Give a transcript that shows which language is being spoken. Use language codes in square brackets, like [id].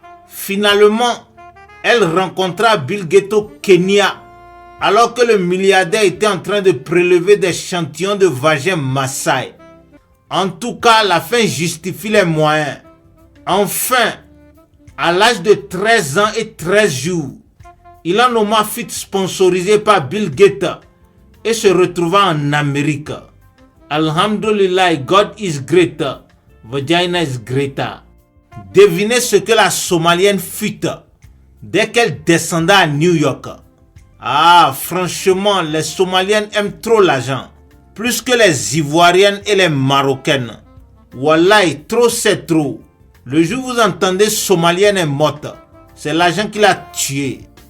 [fr] Finalement, elle rencontra Bill Gates au Kenya, alors que le milliardaire était en train de prélever des échantillons de vagin Maasai. En tout cas, la fin justifie les moyens. Enfin, à l'âge de 13 ans et 13 jours, Ilhan Omar fut sponsorisé par Bill Gates et se retrouva en Amérique. [en] Alhamdulillah, God is greater, vagina is greater. [fr] Devinez ce que la Somalienne fut dès qu'elle descendait à New York. Ah, franchement, les Somaliennes aiment trop l'argent. Plus que les Ivoiriennes et les Marocaines. Wallahi, trop c'est trop. Le jour où vous entendez Somalienne est morte, c'est l'argent qui l'a tuée.